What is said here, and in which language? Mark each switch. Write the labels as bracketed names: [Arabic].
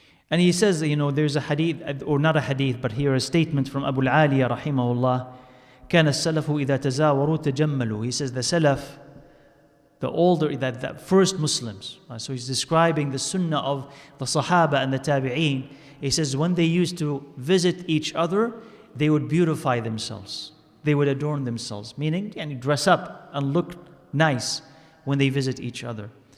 [English] And he says, there's a hadith, or not a hadith, but here a statement from Abu al-Aliya rahimahullah. [Arabic] كان السلف إذا تزاوروا تجملوا. [English] He says the Salaf, the older, that first Muslims. So he's describing the sunnah of the Sahaba and the Tabi'een. He says when they used to visit each other, they would beautify themselves. They would adorn themselves, meaning and dress up and look nice when they visit each other.